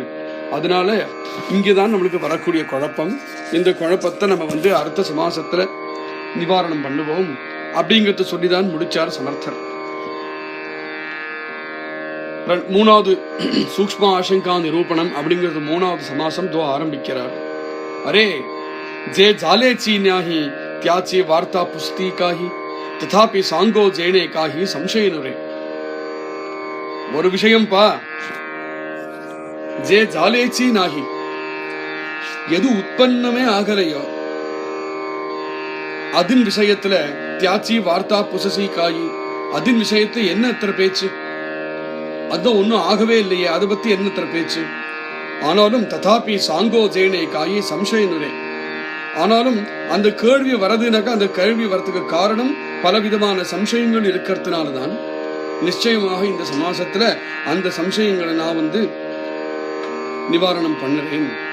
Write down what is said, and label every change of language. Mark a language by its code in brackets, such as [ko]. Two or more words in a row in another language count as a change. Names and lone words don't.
[ta] அதனால இங்கதான் நம்மளுக்கு வரக்கூடிய குழப்பம். இந்த குழப்பத்தை நம்ம அடுத்த சமாசத்துல நிவாரணம் பண்ணுவோம். அப்படிங்கறத சொல்லிதான் முடிச்சார் சமர்த்தர். மூணாவது சூக்ஷ்ம ஆசங்கா நிரூபணம் அப்படிங்கிறது மூணாவது சமாசம் தோ ஆரம்பிக்கிறார். [mr] அரே जे झालेची नाही त्याची वार्ता पुसती काही तथापि सांगो जेणे काही संशय नरे. [ta] ஒரு விஷயம் பா, [mr] जे झालेची नाही, [ta] எது உற்பன்னமே ஆகலையோ அதன் விஷயத்துல [mr] त्याची वार्ता पुसती काही, [ta] அதன் விஷயத்துல என்ன எத்தனை பேச்சு, அதான் ஒன்னும் ஆகவே இல்லையே, அதை பத்தி என்ன எத்தனை பேச்சு. ஆனாலும் [mr] तथापि सांगो जेणे काही संशय नुरे, [ta] ஆனாலும் அந்த கேள்வி வரதுனாக்கா அந்த கேள்வி வரதுக்கு காரணம் பலவிதமான சம்சயங்கள் இருக்கிறதுனாலதான் நிச்சயமாக இந்த சமாசத்துல அந்த சம்சயங்களை நான் நிவாரணம் பண்ணுறேன்.